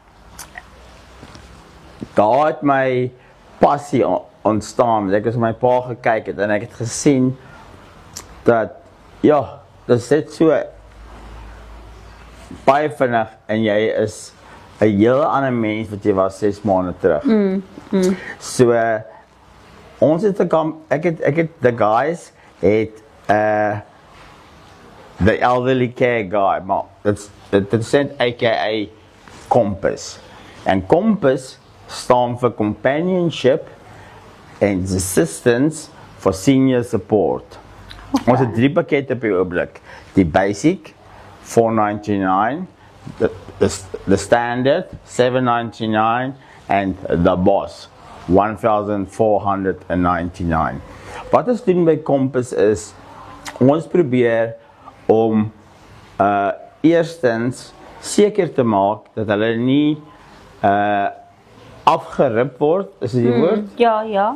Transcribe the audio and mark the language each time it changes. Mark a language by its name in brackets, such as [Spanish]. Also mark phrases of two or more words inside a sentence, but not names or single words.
[Afrikaans] daar het my passie ontstaan, ek het my pa gekyk het, en ek het gesien, dat, ja, dit is net so, baie vinnig, en jy is 'n hele ander mens wat jy was 6 maande terug. So, ons het [English] the guys [Afrikaans] het, [English] the elderly care guy, [Afrikaans] maar dit is aka Compass. En Compass staan vir [English] companionship and assistance for senior support. [Afrikaans] Ons het 3 pakkette op die oomblik. [English] Die basic, $4.99, the standard, $7.99, and the boss, $1,499. [Afrikaans] Wat ons doen by Compass is, ons probeer om eerstens seker te maak dat hulle nie afgerip word, is dit die woord? Ja.